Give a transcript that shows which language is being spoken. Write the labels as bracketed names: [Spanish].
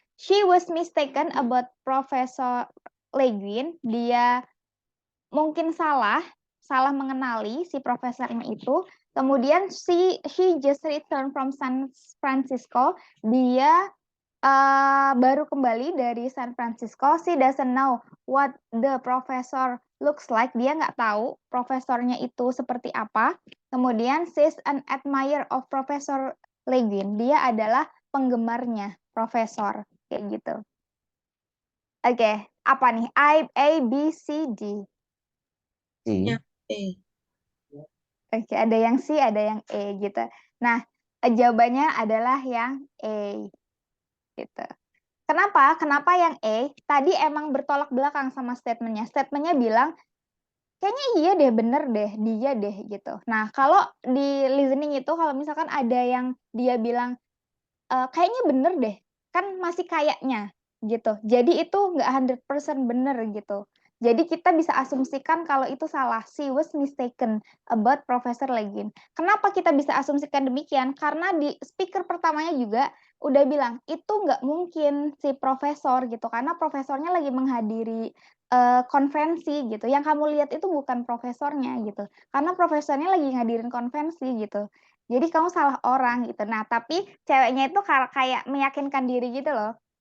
[English] She was mistaken about Professor Le Guin. [Indonesian] Dia mungkin salah mengenali si profesornya itu. Kemudian [English] she just returned from San Francisco. [Indonesian] Dia baru kembali dari San Francisco. [English] She doesn't know what the professor looks like. [Indonesian] Dia nggak tahu profesornya itu seperti apa. Kemudian [English] she's an admirer of Professor Le Guin. [Indonesian] Dia adalah penggemarnya profesor kayak gitu. Oke, apa nih? A, B, C, D. C. Ya, A. Oke, ada yang C, ada yang E gitu. Nah, jawabannya adalah yang A gitu. Kenapa? Kenapa yang E? Tadi emang bertolak belakang sama statementnya. Statementnya bilang, kayaknya iya deh, bener deh, dia deh gitu. Nah, kalau di listening itu, kalau misalkan ada yang dia bilang, kayaknya bener deh, kan masih kayaknya gitu. Jadi itu nggak 100% bener gitu. Jadi kita bisa asumsikan kalau itu salah. [English] She was mistaken about Professor Le Guin. [Indonesian] Kenapa kita bisa asumsikan demikian? Karena di speaker pertamanya juga udah bilang, itu nggak mungkin si profesor gitu. Karena profesornya lagi menghadiri konferensi gitu. Yang kamu lihat itu bukan profesornya gitu. Karena profesornya lagi ngadirin konferensi gitu. Jadi kamu salah orang gitu. Nah, tapi ceweknya itu kayak meyakinkan diri gitu loh.